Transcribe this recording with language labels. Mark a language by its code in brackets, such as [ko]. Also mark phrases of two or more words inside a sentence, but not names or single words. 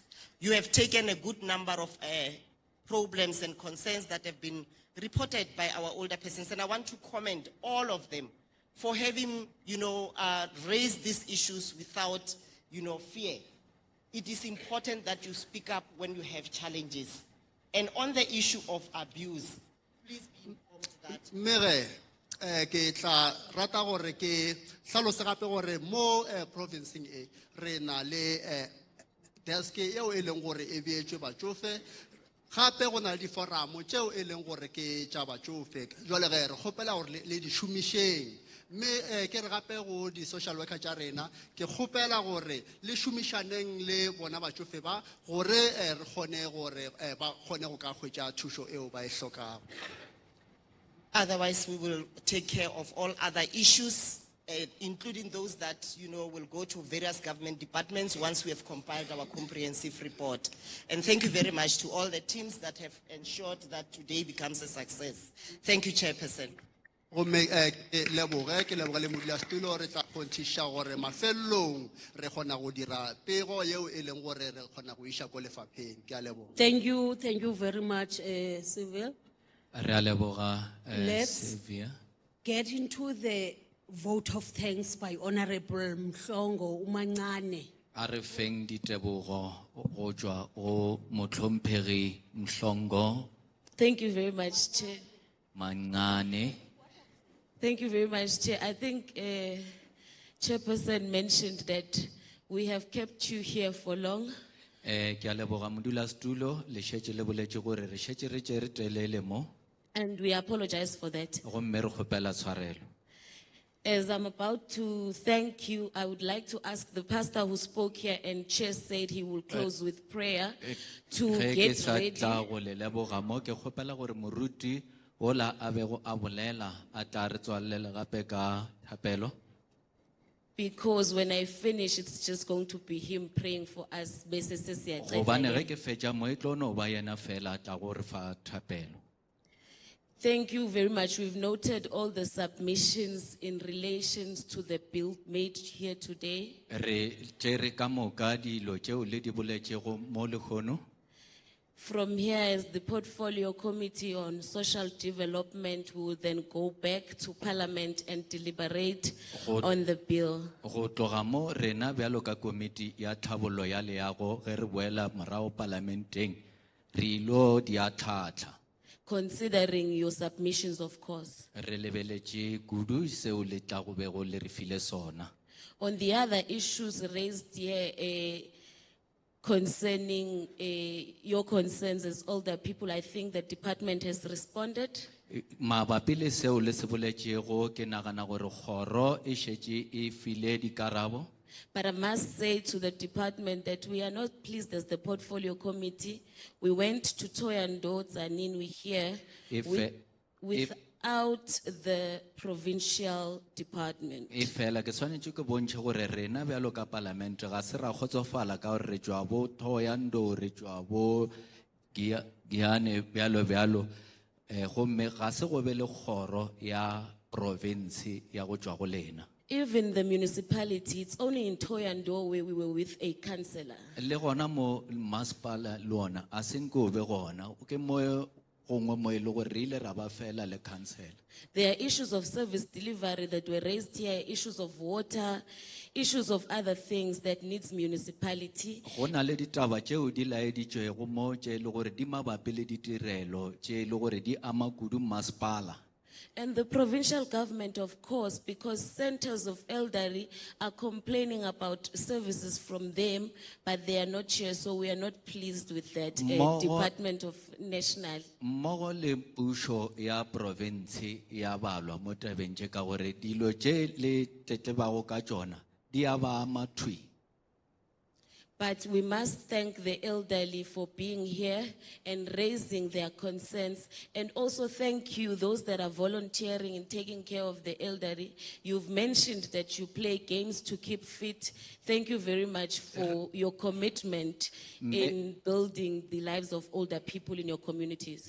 [en] You have taken a good number of problems and concerns that have been reported by our older persons, and I want to commend all of them for having, raised these issues without, fear. It is important that you speak up when you have challenges. And on the issue of abuse, please be informed that. [nso] Mere ke tla rata gore ke hlalose gape gore mo provinceng e re na le desk eo e leng gore e beetswe batsofe gape go na le diforamo tšeo e leng gore ke tša batšofe jwale ge re kgopela gore le di šomišeng mme ke re gape go di- [en] social worker [nso] tša rena ke kgopela gore le šomišaneng le bona batšofe ba gore re kgone gore ba kgone go ka hwetša thušo eo ba e hlokago. [en] Otherwise, we will take care of all other issues, including those that, will go to various government departments once we have compiled our comprehensive report. And thank you very much to all the teams that have ensured that today becomes a success. Thank you, Chairperson. [nso] Gomme ke leboge le modulasetulo re tla kgontshiša gore mafelelong re kgona go dira pego yeo e leng gore re kgona go iša ko lefapheng. Ke a leboga. [en] Thank you very much, Sylvia. [nso] Re a leboga, [en] Let's Sylvia. get into the vote of thanks by Honorable Mhlongo Umancane. [nso] A re feng ditebogo go tšwa go motlhomphegi Mhlongo [en] Thank you very much, Chair. Mancane. Thank you very much, Chair. I think Chairperson mentioned that we have kept you here for long. [nso] Ke a leboga modulasetulo le šetše le boletše gore re šetše re tše re telele mo [en] And we apologize for that. [nso] gomme re kgopela tshwarelo. [en] As I'm about to thank you, I would like to ask the pastor who spoke here and Chair said he will close with prayer to [nso] Ge ke [en] get [nso] sa [en] ready. [nso] tla go le leboga mo ke kgopela gore moruti ola a bego a bolela a tla re tswalele gape ka thapelo. [en] Because when I finish, it's just going to be him praying for us. [nso] Gobane ge ke fetša mo e tlo no ba yena fela a tla go re fa thapelo. [en] Thank you very much. We've noted all the submissions in relations to the bill made here today. [nso] Re tšere ka moka dilo tšeo le di boletšego mo lekgono. [en] From here, as the Portfolio Committee on Social Development, we will then go back to Parliament and deliberate on the bill. [nso] Go tloga mo rena bjalo ka komiti ya tlhabollo ya leago ge re boela morago parlamenteng re ilo di atlhaatlha. [en] Considering your submissions, of course. [nso] Re lebeletše kudu seo le tla go bego le re file sona. [en] On the other issues raised here, concerning your concerns as older people, I think the department has responded. [nso] Mabapi le seo le se boletšego ke nagana gore kgoro e šetše e file dikarabo. [en] But I must say to the department that we are not pleased as the Portfolio Committee. We went to Toyando, Zanin, we here without the provincial department. [nso] E fela ke swanetše ke bontšhe gore rena bjalo ka parlamente ga se ra kgotsofala ka gore re tšwa bo Thohoyandou re tšwa bo Giane bjalo gomme ga se go be le kgoro ya province ya go tšwa go lena. [en] Even the municipality, it's only in Toyando where we were with a councillor. [nso] Le gona mo masepala le ona a se nke o be gona ke mo gongwe mo e le gore re ile ra ba fela le council. [en] There are issues of service delivery that were raised here, issues of water, issues of other things that needs municipality. [nso] Go na le ditaba tšeo di laeditšwego mo tše e le gore di mabapi le ditirelo tše e le gore di ama kudu masepala. [en] And the provincial government, of course, because centers of elderly are complaining about services from them, but they are not here, so we are not pleased with that. Department of National. [nso] Mmogo le pušo ya province ya balwa mo tabeng tše ka gore dilo tše le tletlebago ka tšona di a ba ama thwi. [en] But we must thank the elderly for being here and raising their concerns. And also thank you, those that are volunteering and taking care of the elderly. You've mentioned that you play games to keep fit. Thank you very much for your commitment in building the lives of older people in your communities.